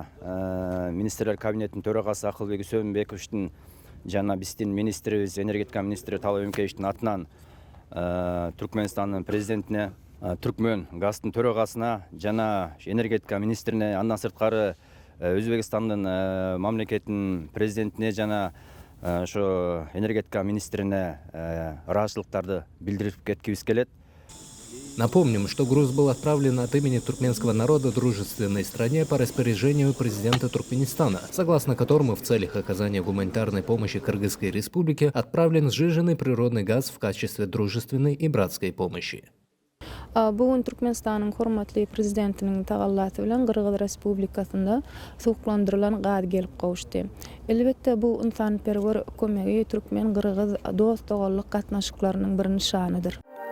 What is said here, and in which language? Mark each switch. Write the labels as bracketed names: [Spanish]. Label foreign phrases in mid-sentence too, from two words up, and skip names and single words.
[Kyrgyz] министрлер кабинетинин төрагасы Акылбек Үсөнбековичтин жана биздин министрибиз, энергетика министри Талап Эмкеевичтин атынан Түркменстандын президентине, Түркмен газдын төрагасына жана энергетика министрине, андан сырткары Өзбекстандын мамлекетинин президентине жана энергетика министрине ыраазычылыктарды билдирип кеткибиз келет. [Russian] Напомним, что груз был отправлен от имени туркменского народа дружественной стране по распоряжению президента Туркменистана, согласно которому в целях оказания гуманитарной помощи Кыргызской республике отправлен сжиженный природный газ в качестве дружественной и братской помощи. [Turkmen] Bugün Türkmenistan'ın hormatly prezidentinin tagallaty bilen Kırgız Respublikasında suwuklandyrılan gaz gelip gowuşdy. Elbette bu insanperwer kömegi Türkmen Kırgız dost dogalluk gatnaşyklarynyň bir nişanydyr.